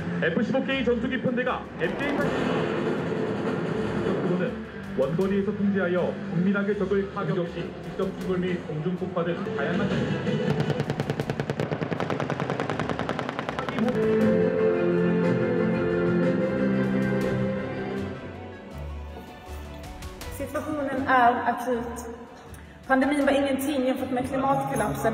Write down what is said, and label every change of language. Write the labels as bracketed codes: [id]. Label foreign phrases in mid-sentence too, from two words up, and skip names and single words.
[ko] F-15K 전투기 편대가 MK-80 원거리에서 통제하여 정밀하게 적을 타격 시 직접 충돌 및 공중 폭파 등 다양한 [sv] Situationen är akut. Pandemin var ingenting jämfört med klimatkollapsen.